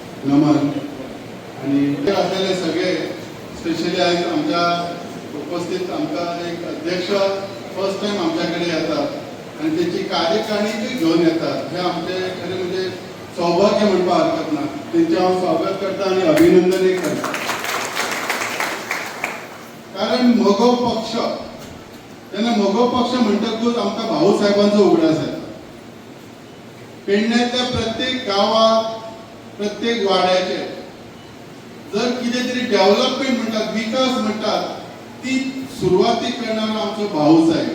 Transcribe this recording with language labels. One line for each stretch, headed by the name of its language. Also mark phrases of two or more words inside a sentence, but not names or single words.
Marathi: नमन आणि असलेले सगळे स्पेशली आज आमच्या उपस्थित आमचा एक अध्यक्ष
English: first time
Marathi: आमच्याकडे येतात आणि त्याची कार्यकारिणी घेऊन येतात.
Konkani: हे आमचे खरे म्हणजे सौभाग्य म्हणपा हरकत ना. त्यांचे हांव स्वागत करता आणि अभिनंदनही करता. कारण म्हगो पक्ष तेन्ना म्हगो पक्ष म्हणटकूच आमकां भाऊ साहेबांचो उगडास येता. पेडण्यातल्या प्रत्येक गावात प्रत्येक वाड्याचे जर कितें तरी डेव्हलपमेंट म्हणटात विकास म्हणटात ती सुरवाती करणारा आमचो भाऊ साहेब.